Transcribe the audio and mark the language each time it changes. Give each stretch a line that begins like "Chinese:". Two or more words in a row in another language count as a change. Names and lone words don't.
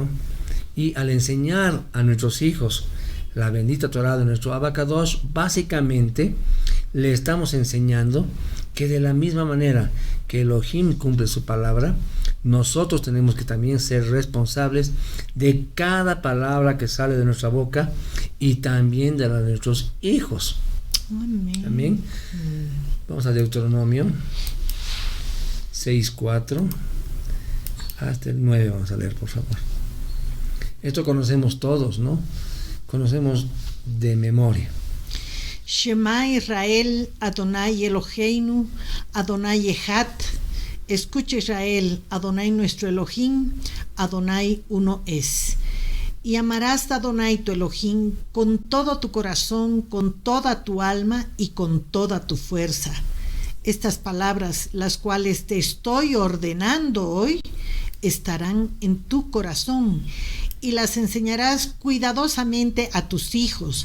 Spanish: Y al enseñar a nuestros hijos la bendita Torah de nuestro
Hebrew: אבא קדוש,
Spanish: básicamente le estamos enseñando que de la misma manera que Elohim cumple su palabra, nosotros tenemos que también ser responsables de cada palabra que sale de nuestra boca y también de la de nuestros hijos. Amén. Amén. Vamos a Deuteronomio 6:4 hasta el 9, vamos a leer, por favor. Esto conocemos todos, ¿no? Conocemos de memoria.
Hebrew: שמע ישראל, אדוני אלוהינו, אדוני אחד.
Spanish: Escucha Israel, Adonai nuestro Elohim, Adonai uno es. Y amarás a Adonai tu Elohim con todo tu corazón, con toda tu alma y con toda tu fuerza. Estas palabras, las cuales te estoy ordenando hoy, estarán en tu corazón y las enseñarás cuidadosamente a tus hijos.